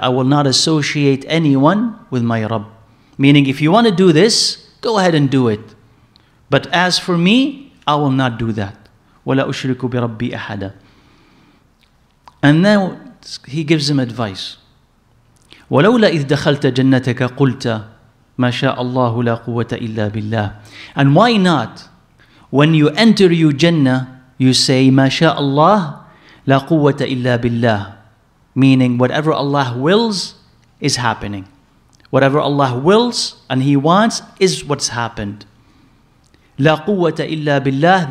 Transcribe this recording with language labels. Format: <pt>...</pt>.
<en>I will not associate anyone with my Rabb. Meaning, if you want to do this, go ahead and do it. But as for me, I will not do that.</en> <ar>Wala ushriku bi Rabbi ahada.</ar> <en>And now he gives him advice.</en> <ar>ولولا إذ دخلت جنتك قلت ما شاء الله لا قوة إلا بالله.</ar> <en>And why not? When you enter your Jannah, you say,</en> <ar>ما شاء الله لا قوة إلا بالله.</ar> <en>Meaning, whatever Allah wills is happening. Whatever Allah wills and He wants is what's happened.</en> <ar>لا قوة إلا بالله.</ar>